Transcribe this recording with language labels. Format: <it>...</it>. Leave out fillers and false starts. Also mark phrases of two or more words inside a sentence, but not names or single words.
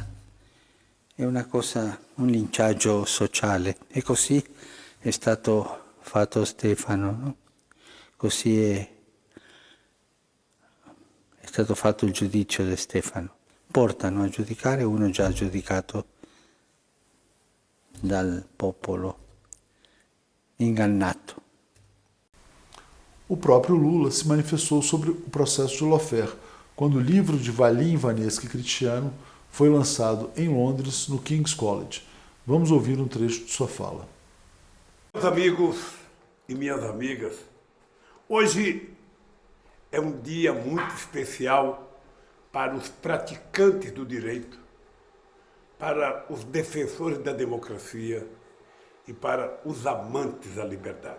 <it>È una cosa, un linciaggio sociale e così è stato fatto Stefano, no? Così è stato fatto il giudizio di Stefano. Portano a giudicare uno già giudicato dal popolo, ingannato.</it> <pt>O próprio Lula se manifestou sobre o processo de Lawfare, quando o livro de Valim, Ivaniesca e Cristiano foi lançado em Londres, no King's College. Vamos ouvir um trecho de sua fala. Meus amigos e minhas amigas, hoje é um dia muito especial para os praticantes do direito, para os defensores da democracia e para os amantes da liberdade.</pt>